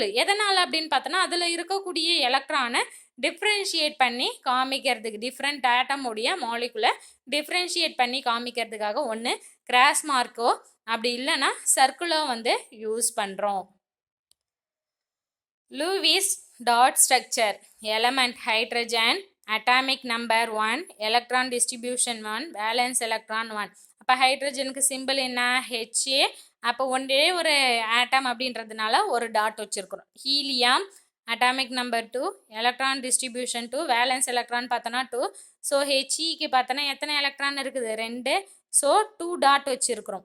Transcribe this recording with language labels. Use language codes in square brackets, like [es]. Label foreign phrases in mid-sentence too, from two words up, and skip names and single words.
[ta] எதனால் அப்படின்னு பார்த்தோன்னா அதில் இருக்கக்கூடிய எலக்ட்ரானை டிஃப்ரென்ஷியேட் பண்ணி காமிக்கிறதுக்கு, டிஃப்ரெண்ட் ஆட்டமுடைய மாலிகுலை டிஃப்ரென்ஷியேட் பண்ணி காமிக்கிறதுக்காக ஒன்று [en] cross mark [ta] அப்படி இல்லைன்னா சர்க்கிளோ யூஸ் பண்ணுறோம். [en] Lewis dot structure. Element hydrogen, atomic number 1, electron distribution 1, valence electron 1. [ta] அப்போ ஹைட்ரஜனுக்கு சிம்பிள் என்ன HA. அப்போ ஒன்றே ஒரு ஆட்டம் அப்படின்றதுனால ஒரு டாட் வச்சுருக்கிறோம். [en] helium atomic number 2, electron distribution 2, valence electron பார்த்தோன்னா 2. [ta] ஸோ ஹெச்இக்கு பார்த்தோன்னா எத்தனை எலக்ட்ரான் இருக்குது 2. ஸோ 2 டாட் வச்சுருக்கிறோம்.